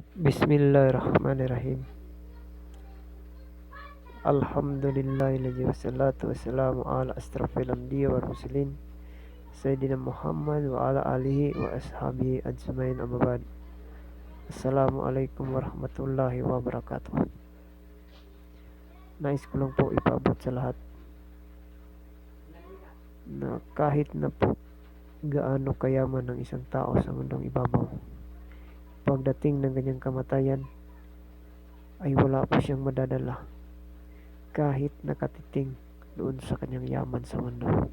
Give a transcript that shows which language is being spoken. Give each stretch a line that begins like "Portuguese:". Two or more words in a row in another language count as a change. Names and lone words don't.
Arabic: بسم الله الرحمن الرحيم. الحمد لله الذي والصلاة والسلام على أشرف الأنبياء والمرسلين سيدنا محمد وعلى آله وأصحابه أجمعين أما بعد. السلام عليكم ورحمة الله وبركاته.
Filipino: Nais ko lang po ipaabot sa lahat na kahit na po gaano kayaman ng isang tao sa mundong ibabaw, pagdating ng ganyang kamatayan ay wala pa siyang madadala kahit nakatiting doon sa kanyang yaman sa mundo.